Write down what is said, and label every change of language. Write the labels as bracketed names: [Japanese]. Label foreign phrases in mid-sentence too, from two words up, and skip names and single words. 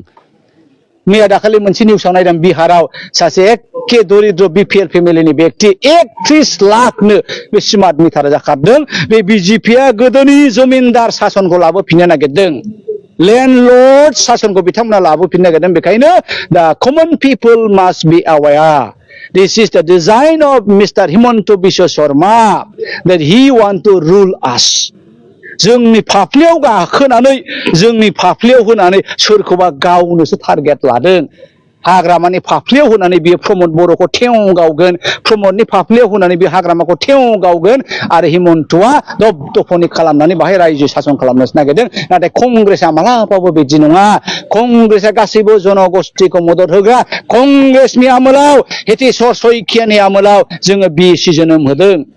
[Bodo] मैया दाखालि मोनसे निउसाव नायदों बिहाराव सासे एखे दरिद्र बिपिएल फेमिलिनि व्यक्ति 31 लाखनो बे [English] smart meter [Bodo] जाखारदों। बे बिजेपिआ गोदोनि जमिनदार सासनखौ लाबोफिननो नागिरदों। लेन्डलर्ड सासनखौ बिथांमोना लाबोफिननो नागिरदों बेखायनो दा [English] common people must be aware this is the design of Mister Himanta Biswa Sarma that he want to rule us [Bodo] जोंनि फाफ्लियाव गाखोनानै जोंनि फाफ्लियाव होनानै सोरखौबा गावनोसो टारगेट लादों हाग्रामानि फाफ्लियाव होनानै बियो प्रमद बर'खौ थेव गावगोन प्रमदनि फाफ्लियाव होनानै बे हाग्रामाखौ थेव गावगोन आरो हिमन्तआ दबदफनि खालामनानै बाहाय रायजो सासन खालामनोसो नागिरदों नाथाय कंग्रेसआ मालाबाबो बिदि नङा कंग्रेसआ गासैबो जनगोष्ठीखौ मदद होग्रा कंग्रेसनि आमोलाव हेतेश्वर शइकियानि आमोलाव जोङो बिएसि जोनोम होदों